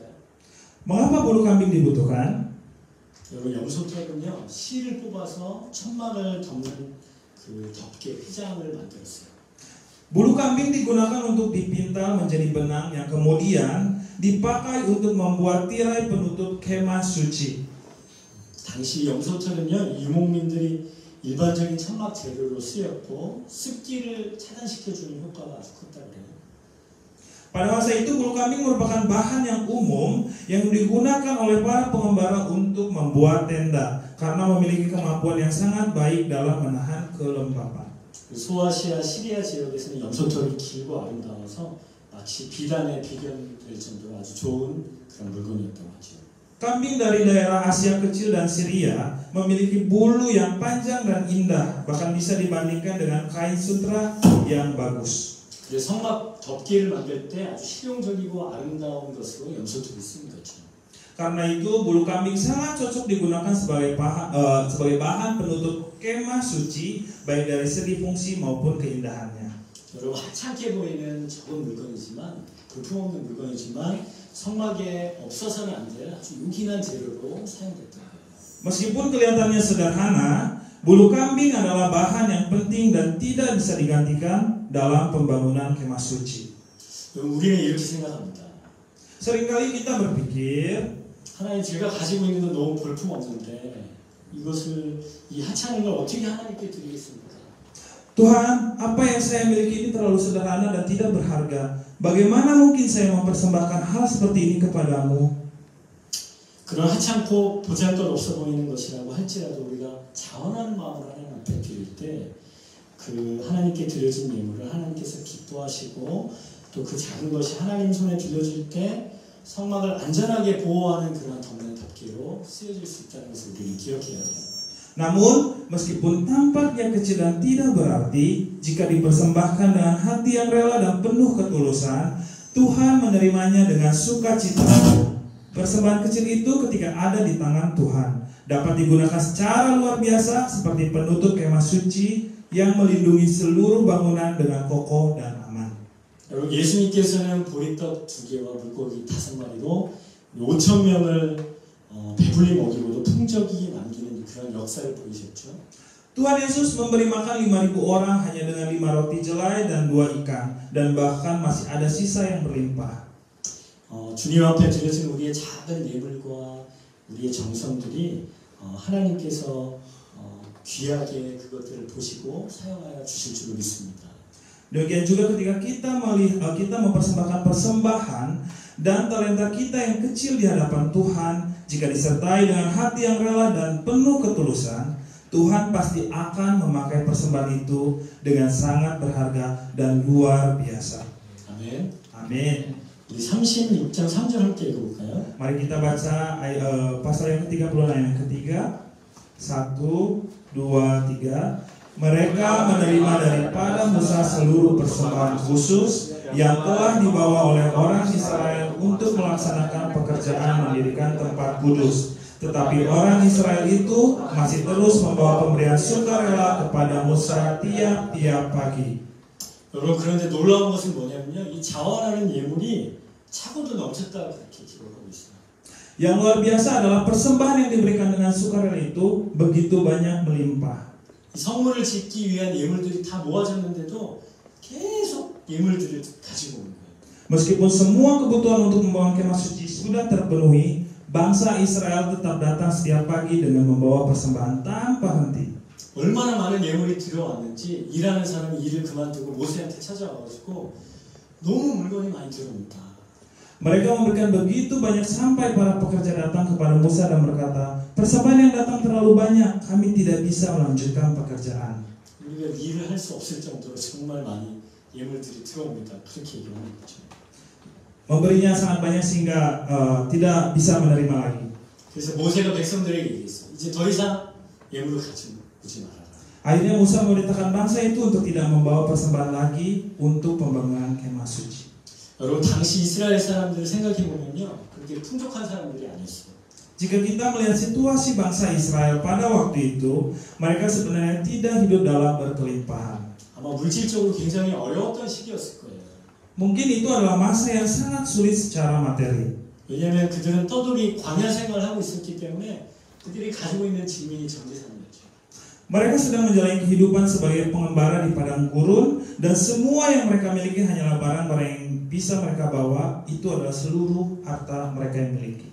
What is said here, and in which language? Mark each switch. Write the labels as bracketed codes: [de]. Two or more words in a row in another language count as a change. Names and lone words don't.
[id] Mengapa bulu kambing dibutuhkan? [ko] 여러분, 염소털은요, 실을 뽑아서 천막을 덮는 그 덮개, 휘장을 만들었어요. [id] Bulu kambing digunakan untuk dipintal menjadi benang yang kemudian dipakai untuk membuat tirai penutup kemah suci. [ko] 당시 염소털은요, 유목민들이 일반적인 천막 재료로 쓰였고 습기를 차단시켜주는 효과가 아주 컸다고 해요. [id] Pada masa itu bulu kambing merupakan bahan yang umum yang digunakan oleh para pengembara untuk membuat tenda karena memiliki kemampuan yang sangat baik dalam menahan kelembapan. [ko] 소아시아, 시리아 지역에서는 염소털이 길고 아름다워서 마치 비단에 비견될 정도로 아주 좋은 그런 물건이었다고 하죠. [id] Kambing dari daerah Asia Kecil dan Syria memiliki bulu yang panjang dan indah, bahkan bisa dibandingkan dengan kain sutra yang bagus. [ko] 그래서 성막 덮개를 만들 때 아주 실용적이고 아름다운 것으로 염소털을 쓴 거죠. [id] Karena itu bulu kambing sangat cocok digunakan sebagai bahan penutup kemah suci, baik dari segi fungsi maupun keindahannya. [ko] 여러분, 하찮게 보이는 적은 물건이지만, 볼품없는 물건이지만 성막에 없어서는 안 될 아주 요긴한 재료로 사용됐던 거예요. [id] Meskipun kelihatannya sederhana, bulu kambing adalah bahan yang penting dan tidak bisa digantikan dalam pembangunan kemah suci. [ko] 여러분, 우리는 이렇게 생각합니다. [id] Seringkali kita berpikir, [ko] 하나님, 제가 가지고 있는 건 너무 볼품없는데 이것을, 이 하찮은 걸 어떻게 하나님께 드리겠습니까? [id] Tuhan, apa yang saya miliki ini terlalu sederhana dan tidak berharga. Bagaimana mungkin saya mempersembahkan hal seperti ini kepadamu? [ko] 그런 하찮고 보잘것없어 보이는 것이라고 할지라도 우리가 자원하는 마음으로 하나님 앞에 드릴 때, 그 하나님께 드려진 예물을 하나님께서 기뻐하시고 또 그 작은 것이 하나님 손에 빌려줄 때 성막을 안전하게 보호하는 그런 덮는 덮개로 쓰여질 수 있다는 것을 우리는 기억해야 돼요. [id] Namun, meskipun tampaknya kecil dan tidak berarti, jika dipersembahkan dengan hati yang rela dan penuh ketulusan, Tuhan menerimanya dengan sukacita. Persembahan kecil itu ketika ada di tangan Tuhan, dapat digunakan secara luar biasa seperti penutup kemah suci yang melindungi seluruh bangunan dengan kokoh dan aman. [ko] 여러분, 예수님께서는 보리떡 2개와 물고기 5마리로 5,000명을 배불리 먹이고도 풍족이 남기는 그런 역사를 보이셨죠. [id] Tuhan Yesus memberi makan 5.000 orang hanya dengan 5 roti jelai dan 2 ikan, dan bahkan masih ada sisa yang berlimpah. [ko] 주님 앞에 드려진 우리의 작은 예물과 우리의 정성들이 하나님께서 귀하게 그것들을 보시고 사용하여 주실 줄 믿습니다. [id] Demikian juga ketika kita mempersembahkan persembahan dan talenta kita yang kecil di hadapan Tuhan, jika disertai dengan hati yang rela dan penuh ketulusan, Tuhan pasti akan memakai persembahan itu dengan sangat berharga dan luar biasa. [ko] 아멘. [id] Amin. [ko] 우리 36장 3절 함께 읽어볼까요? [id] Mari kita baca pasal yang ke-30 ayat yang ketiga. 1, 2, 3. Mereka menerima daripada Musa seluruh persembahan khusus yang telah dibawa oleh orang Israel untuk melaksanakan pekerjaan mendirikan tempat kudus. Tetapi orang Israel itu masih terus membawa pemberian sukarela kepada Musa tiap-tiap pagi. [ko] 여러분, 그런데 놀라운 것은 뭐냐면요, 이 자원하는 예물이 차고도 넘쳤다 그렇게 기록하고 있어요. [id] Yang luar biasa adalah persembahan yang diberikan dengan sukarela itu begitu banyak melimpah. [ko] 이 성문을 짓기 위한 예물들이 다 모아졌는데도 계속 예물들을 가지고 오는 거예요. [id] Meskipun semua kebutuhan untuk membangun kemah suci sudah terpenuhi, bangsa Israel tetap datang setiap pagi dengan membawa persembahan tanpa henti. [ko] 얼마나 많은 예물이 들어왔는지 일하는 사람이 일을 그만두고 모세한테 찾아와가지고 너무 물건이 많이 들어옵니다. [id] Mereka memberikan begitu banyak sampai para pekerja datang kepada Musa dan berkata, persembahan yang datang terlalu banyak, kami tidak bisa melanjutkan pekerjaan. [ko] 우리가 일을 할 수 없을 정도로 정말 많이 예물들이 들어옵니다. 그렇게 얘기하는 거죠. [id] Memberinya sangat banyak sehingga tidak bisa menerima lagi. [ko] 그래서 모세가 백성들에게 얘기했어요. 이제 더 이상 예물을 가지고 오지 말아라. [id] Akhirnya Musa memerintahkan bangsa itu untuk tidak membawa persembahan lagi untuk pembangunan kemah suci. [ko] 여러분, 당시 이스라엘 사람들을 생각해 보면요, 그렇게 풍족한 사람들이 아니었어요. [id] Jika kita melihat situasi bangsa Israel pada waktu itu, mereka sebenarnya tidak hidup dalam berkelimpahan. [ko] 아마 물질적으로 굉장히 어려웠던 시기였을 거예요. [id] Mungkin itu adalah masa yang sangat sulit secara materi. [ko] 왜냐하면 그들은 떠돌이 광야 생활을 하고 있었기 때문에 그들이 가지고 있는 짐이 전재산이었죠. [id] Mereka sedang menjalani kehidupan sebagai pengembara di padang gurun, dan semua yang mereka miliki hanyalah barang-barang yang bisa mereka bawa. Itu adalah seluruh harta mereka yang miliki.